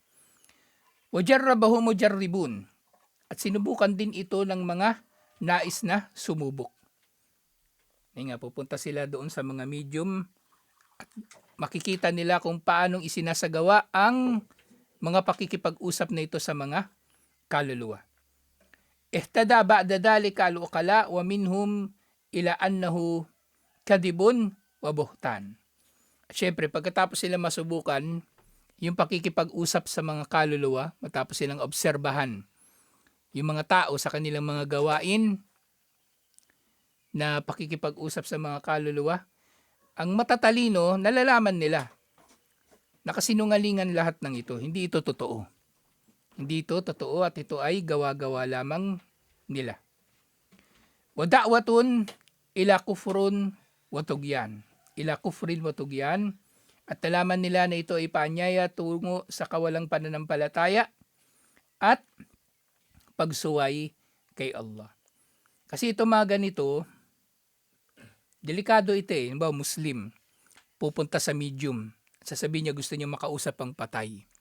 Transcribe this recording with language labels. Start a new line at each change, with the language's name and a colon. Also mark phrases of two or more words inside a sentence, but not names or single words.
Arabic: وجربه مجربون.
Filipino: At sinubukan din ito ng mga nais na sumubok. Nga, pupunta sila doon sa mga medium at makikita nila kung paanong isinasagawa ang mga pakikipag-usap na ito sa mga kaluluwa.
Arabic: اهتدى بعد ذلك العقلاء ومنهم إلى أنه كذب وبهتان.
Filipino: At syempre, pagkatapos sila masubukan yung pakikipag-usap sa mga kaluluwa, matapos silang obserbahan yung mga tao sa kanilang mga gawain na pakikipag-usap sa mga kaluluwa, ang matatalino, nalalaman nila na kasinungalingan lahat ng ito. Hindi ito totoo. Hindi ito totoo at ito ay gawa-gawa lamang nila.
Arabic: ودعوة إلى كفر وطغيان. إلى كفر وطغيان.
Filipino: At nalaman nila na ito ay paanyaya tungo sa kawalang pananampalataya at pagsuway kay Allah. Kasi ito mga ganito, delikado ito eh. Halimbawa, Muslim, pupunta sa medium. Sasabihin niya gusto niya makausap ang patay.